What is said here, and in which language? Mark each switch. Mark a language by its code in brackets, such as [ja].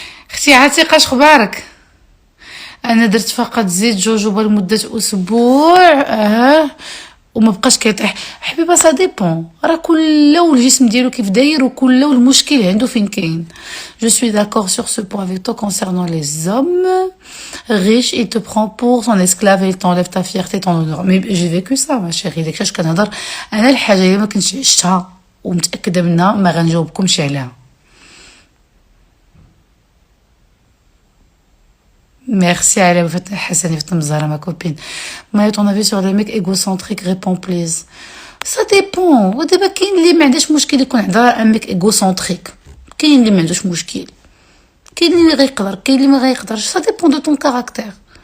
[ar] اختي عتيقة اخبارك؟ انا درت فقط زيت جوجوبا لمده اسبوع وما بقاش كيطيح. حبيبه سا ديبون، راه كل الجسم ديالو كيف داير وكل المشكل عنده فين كاين. [fr] Je suis d'accord sur ce point avec toi concernant les hommes riches. Il te prend pour son esclave et il t'enlève ta fierté, ton honneur. Mais j'ai vécu ça ma chérie. [ar] داك الشيء كنهضر انا الحاجه اللي ما كنتش عشتها ومتاكده منها ما غنجاوبكمش عليها. [fr] Merci à Hassani Ftamzara, ma copine. Mais ton avis sur les mecs égocentriques, réponds please. Ça dépend. [ar] ودابا كاين اللي ما عندهاش مشكل يكون عندها ان ميك ايغوسنتريك، كاين اللي ما عندوش مشكل، كاين اللي غيقدر، كاين اللي ما غيقدرش. [fr] Ça dépend de ton caractère.